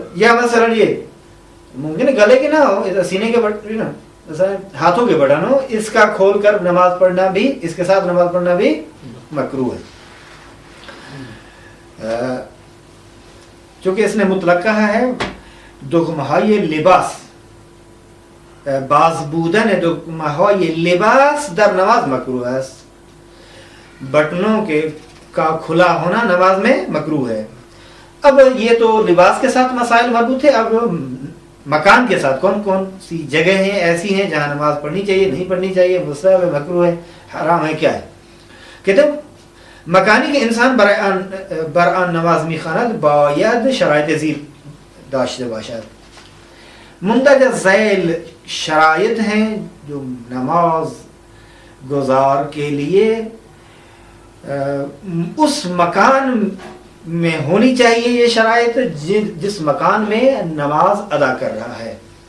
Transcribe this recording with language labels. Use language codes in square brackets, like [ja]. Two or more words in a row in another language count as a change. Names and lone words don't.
[ur] یا مثلا یہ ممکن ہے گلے کے نہ ہو، سینے کے بٹن، مثلا ہاتھوں کے بٹن ہو، اس کا کھول کر نماز پڑھنا بھی، اس کے ساتھ نماز پڑھنا بھی مکروہ ہے۔ چونکہ اس نے مطلق کہا ہے [fa] دغمہای لباس، باز بودن دغمہای لباس در نماز [ur] مکروہ ہے، بٹنوں کے کا کھلا ہونا نماز میں مکروہ ہے۔ اب یہ تو لباس کے ساتھ مسائل مربوط ہے، اب مکان کے ساتھ کون کون سی جگہیں ایسی ہیں جہاں نماز پڑھنی چاہیے، نہیں پڑھنی چاہیے، مستحب ہے، مکروہ ہے، حرام ہے، کیا ہے؟ کہتے ہیں [fa] مکانی کے انسان برآن نماز میخواند باید شرایط زیر داشته باشد۔ [ur] مندرجہ ذیل شرائط ہیں جو نماز گزار کے لیے اس مکان میں ہونی چاہیے، یہ شرائط جس مکان میں نماز ادا کر رہا ہے۔